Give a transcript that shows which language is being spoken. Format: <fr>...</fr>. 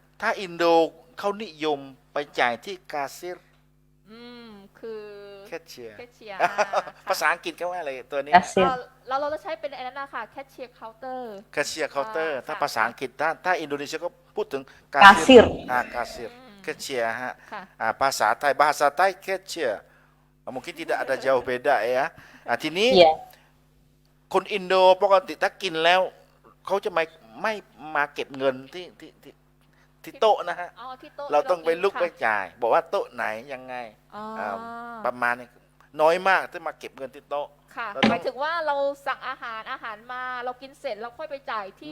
<th>ถ้าอินโดเขานิยมไปจ่ายที่กาเซียร์ คือ แคชเชียร์ แคชเชียร์ ภาษาอังกฤษเขาว่าอะไรตัวนี้</th> <id>Kasir.</id> <th>เราจะใช้เป็นอันนั้นนะคะแคชเชียร์เคาน์เตอร์ แคชเชียร์เคาน์เตอร์ ค่ะ ถ้าภาษาอังกฤษถ้าอินโดนีเซียก็พูดถึง</th> <id>Kasir</id> <th>กาเซียร์แคชเชียร์ฮะ ค่ะ</th> <id>bahasa Thai cashier mungkin tidak ada jauh beda ya.</id> <th>ทีนี้</th> <id>Iya.</id> <th>คนอินโดปกติถ้ากินแล้วเขาจะไม่มาเก็บเงินที่โต๊ะนะฮะ อ๋อที่โต๊ะ เราต้องไปลุก ค่ะ ไปจ่าย บอกว่าโต๊ะไหนยังไง อ๋อ ประมาณนี้น้อยมากที่มาเก็บเงินที่โต๊ะ ค่ะ เราต้อง หมายถึงว่าเราสั่งอาหารมาเรากินเสร็จเราค่อยไปจ่ายที่</th>